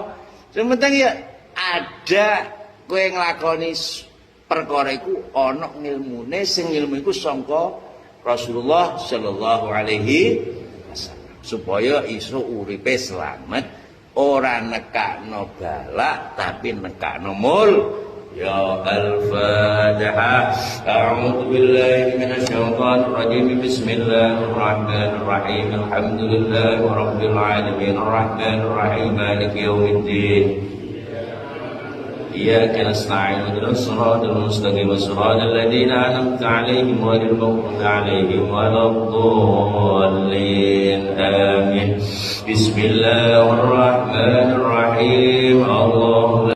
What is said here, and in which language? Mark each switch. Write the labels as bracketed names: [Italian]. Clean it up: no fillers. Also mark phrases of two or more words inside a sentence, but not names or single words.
[Javanese] Sing penting ya ada kowe nglakoni perkara iku ana ilmune, sing ilmu iku sangka Rasulullah [Arabic] صلى الله عليه وسلم [Javanese] supaya iso uripe slamet, ora nekakno balak tapi nekakno mul. Ya al-Fatihah. [Arabic] أعوذ بالله من الشيطان الرجيم. بسم الله الرحمن الرحيم. الحمد لله رب العالمين. الرحمن الرحيم. مالك يوم الدين. إياك نستعين اهدنا الصراط المستقيم صراط الذين أنعمت عليهم غير المغضوب عليهم ولا الضالين آمين بسم الله الرحمن الرحيم الله